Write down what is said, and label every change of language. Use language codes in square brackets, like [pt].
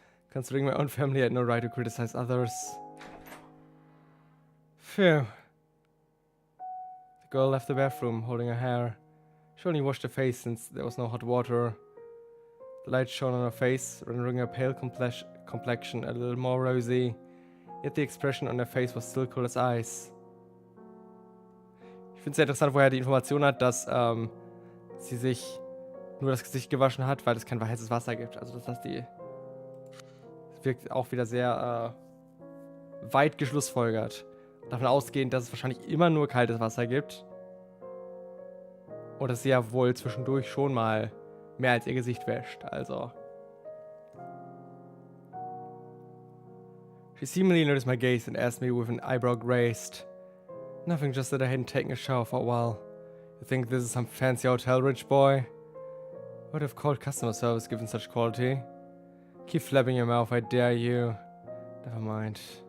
[en] Considering my own family, I had no right to criticize others. Phew. The girl left the bathroom, holding her hair. She only washed her face since there was no hot water. The light shone on her face, rendering her pale complexion a little more rosy. Yet the expression on her face was still cool as ice. [de] Ich finde es sehr interessant, woher die Information hat, dass sie sich nur das Gesicht gewaschen hat, weil es kein heißes Wasser gibt. Also das wirkt auch wieder sehr weit geschlussfolgert. Davon ausgehend, dass es wahrscheinlich immer nur kaltes Wasser gibt. Und dass sie ja wohl zwischendurch schon mal mehr als ihr Gesicht wäscht. Also. [en] She seemingly noticed my gaze and asked me with an eyebrow raised. Nothing, just that I hadn't taken a shower for a while. You think this is some fancy hotel, rich boy? I would have called customer service given such quality. Keep flapping your mouth, I dare you. Never mind.